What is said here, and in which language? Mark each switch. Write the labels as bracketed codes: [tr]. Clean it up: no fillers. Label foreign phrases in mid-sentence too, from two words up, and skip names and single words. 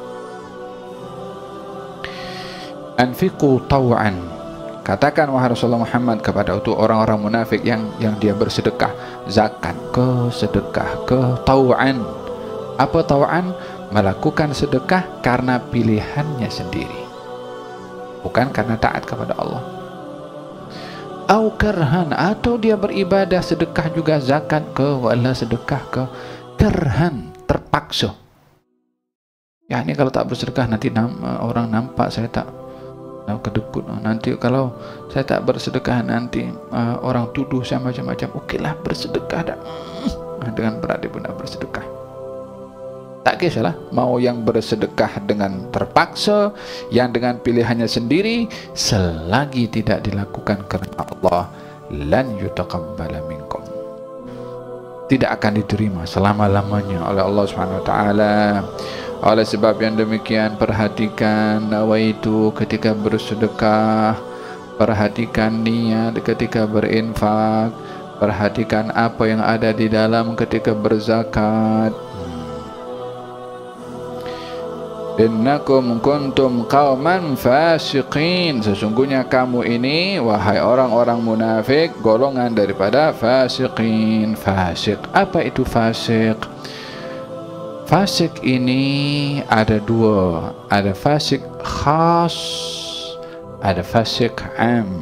[ar] أنفقوا طوعا, [ms] katakan wahai Rasulullah Muhammad kepada itu orang-orang munafik yang dia bersedekah, zakat ke, sedekah ke, taw'an. Apa taw'an? Melakukan sedekah karena pilihannya sendiri, bukan karena taat kepada Allah. [ar] أو كرها, [ms] atau dia beribadah sedekah juga, zakat ke, wala sedekah ke, kerhan, terpaksa. Ya, ini kalau tak bersedekah nanti orang nampak saya tak kedekut. Nanti kalau saya tak bersedekah nanti orang tuduh saya macam-macam. Okeylah, bersedekah dah. Dengan berat dia pun nak bersedekah. Tak kisahlah, mau yang bersedekah dengan terpaksa, yang dengan pilihannya sendiri, selagi tidak dilakukan kerana Allah, [ar] لن يتقبل منكم, [ms] tidak akan diterima selama-lamanya oleh Allah [ar] سبحانه وتعالى. [ms] Oleh sebab yang demikian, perhatikan nawaitu ketika bersedekah, perhatikan niat ketika berinfak, perhatikan apa yang ada di dalam ketika berzakat. [ar] إنكم كنتم قوما فاسقين, [ms] sesungguhnya kamu ini wahai orang-orang munafik golongan daripada fasiqin. Fasik, apa itu fasik? Fasik ini ada dua, ada fasik khas, ada fasik am.